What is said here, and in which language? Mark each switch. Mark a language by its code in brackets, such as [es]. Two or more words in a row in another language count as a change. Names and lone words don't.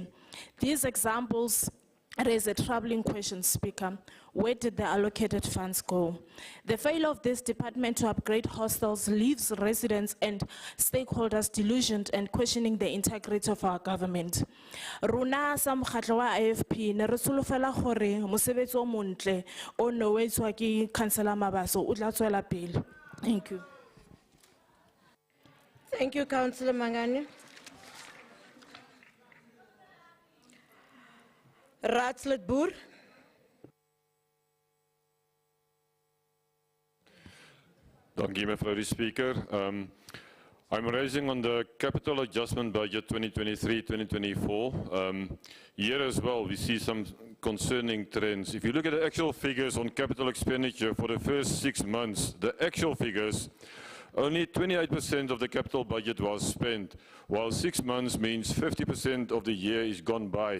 [en] These examples raise a troubling question, Speaker. Where did the allocated funds go? The failure of this department to upgrade hostels leaves residents and stakeholders delusioned and questioning the integrity of our government. [st] Runa sa mokgatlo wa IFP ne re solofela gore mosebetsi o montle o no wetswa ke Councillor Mabaso o tla tswela pele. [en] Thank you. Thank you, Councillor Mangane. Raadslid Boer. [af] Dankie, mevrou die Speaker. [en] I'm raising on the capital adjustment budget 2023-2024. Here as well, we see some concerning trends. If you look at the actual figures on capital expenditure for the first 6 months, the actual figures, only 28% of the capital budget was spent, while 6 months means 50% of the year is gone by.